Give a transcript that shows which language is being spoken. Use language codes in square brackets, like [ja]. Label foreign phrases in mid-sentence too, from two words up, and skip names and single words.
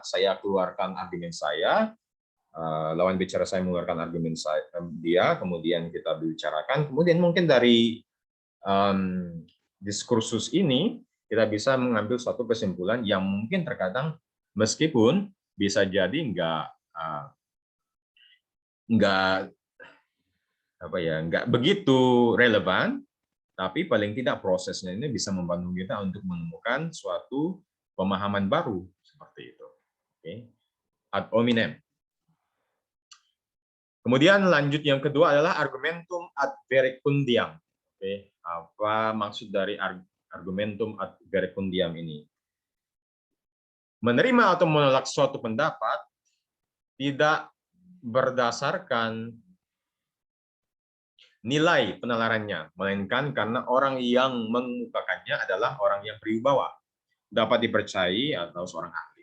[id] Saya keluarkan argumen saya, lawan bicara saya mengeluarkan argumen dia, kemudian kita bicarakan, kemudian mungkin dari diskursus ini kita bisa mengambil suatu kesimpulan yang mungkin terkadang meskipun bisa jadi nggak begitu relevan, tapi paling tidak prosesnya ini bisa membantu kita untuk menemukan suatu pemahaman baru seperti itu. Oke. [la] Ad hominem. [id] Kemudian lanjut yang kedua adalah [la] argumentum ad verecundiam. [id] Oke, apa maksud dari [la] argumentum ad verecundiam [id] ini? Menerima atau menolak suatu pendapat tidak berdasarkan nilai penalarannya, melainkan karena orang yang mengemukakannya adalah orang yang berwibawa, dapat dipercayai atau seorang ahli.